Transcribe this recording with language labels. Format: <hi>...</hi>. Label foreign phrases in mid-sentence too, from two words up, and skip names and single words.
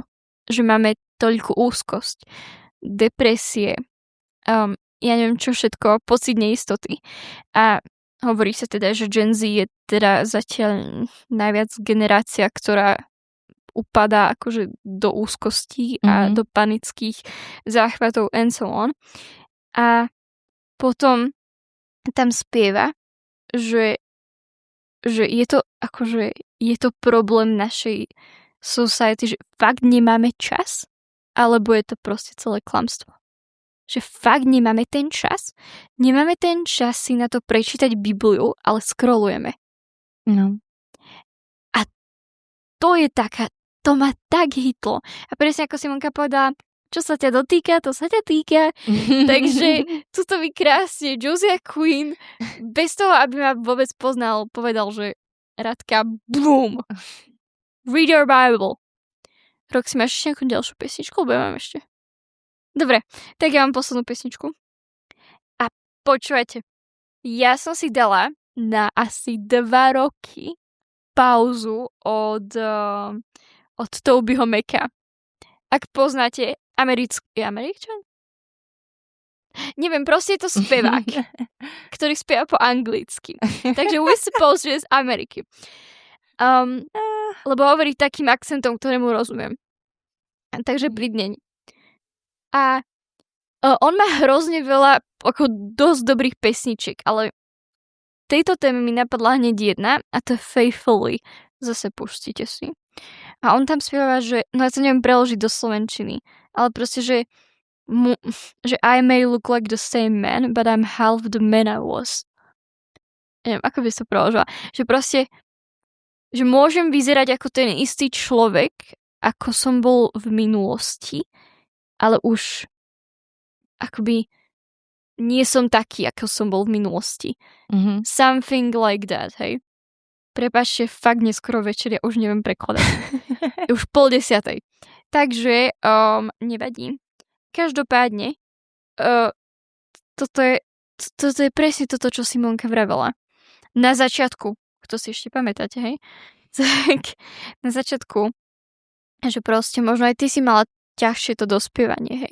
<sk>Že máme toľko úzkosť, depresie, ja neviem čo všetko, pocit neistoty. A hovorí sa teda, že Gen Z je teda zatiaľ najviac generácia, ktorá upadá akože do úzkostí a do panických záchvatov</sk> <en>and so on.</en> <sk>A potom tam spieva, že je to akože je to problém našej society, že fakt nemáme čas, alebo je to proste celé klamstvo. Že fakt nemáme ten čas si na to prečítať Bibliu, ale scrollujeme. No. A to je to ma tak hitlo. A presne ako Simonka povedala, čo sa ťa dotýka, to sa ťa týka. Takže tuto mi krásne Joseph Quinn, bez toho, aby ma vôbec poznal, povedal, že Radka,</sk> <en>boom! Read your Bible.</en> <sk>Roxy, máš ešte nejakú ďalšiu pesničku, lebo ja mám ešte. Dobre, tak ja mám poslednú pesničku. A počúvajte, ja som si dala na asi 2 roky pauzu od Tobyho Maca. Ak poznáte Američan? Neviem, proste je to spevák, ktorý spieva po anglicky.</sk> <en>Takže we suppose,</en> <sk>že je z Ameriky. Lebo hovorí takým akcentom, ktorému rozumiem. Takže blidneň. A on má hrozne veľa, ako dosť dobrých pesničiek, ale tejto téme mi napadla hneď jedna a to je Faithfully. Zase pustíte si. A on tam spieva, že, no ja to neviem preložiť do slovenčiny, ale proste, že</sk> <en>I may look like the same man, but I'm half the man I was.</en> <sk>Neviem, ako by sa preložila. Že proste, že môžem vyzerať ako ten istý človek, ako som bol v minulosti, ale už akoby nie som taký, ako som bol v minulosti. Mm-hmm.</sk> <en>Something like that,</en> <sk>hej. Prepáčte, fakt neskoro večer, ja už neviem prekladať. Už 9:30. Takže nevadí. Každopádne, toto je presne toto, čo Simonka vravela. Na začiatku, kto si ešte pamätáte, hej? Tak na začiatku, že proste možno aj ty si mala ťažšie to dospievanie, hej?</sk>